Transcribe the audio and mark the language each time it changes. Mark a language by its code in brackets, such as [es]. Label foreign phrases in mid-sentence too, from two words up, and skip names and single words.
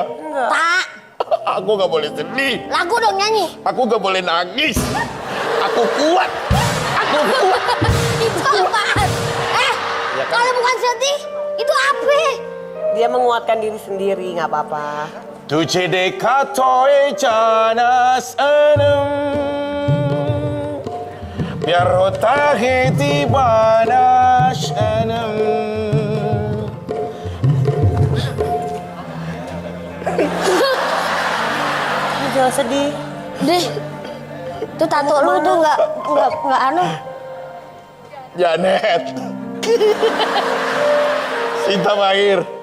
[id] Enggak. Tak. Aku nggak boleh sedih. Lagu dong nyanyi. Aku nggak boleh nangis. Aku kuat. Itu apaan? Ya kan? Kalau bukan sedih, itu apa? Dia menguatkan diri sendiri, nggak apa-apa. [hi] तुझे देखा तो ये जाना सनम प्यार होता है दीवाना सनम. [id] Jangan sedih. Deh, tuh tato lu tuh nggak anu. Janet. Sinta Bahir.